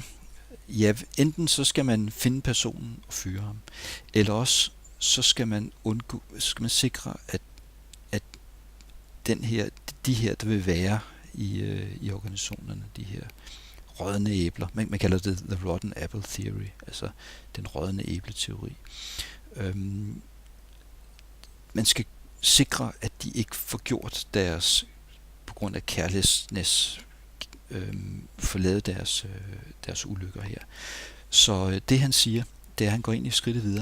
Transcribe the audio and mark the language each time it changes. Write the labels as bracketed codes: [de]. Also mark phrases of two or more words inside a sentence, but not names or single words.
[da] Ja, enten så skal man finde personen og fyre ham, eller også så skal man sikre, at de her, der vil være i organisationerne, de her rådne æbler, man kalder det [en] the rotten apple theory, [da] altså den rådne æble-teori. Man skal sikre, at de ikke får gjort deres, på grund af carelessness, får lavet deres ulykker her. Så det han siger, det er, at han går ind i skridtet videre.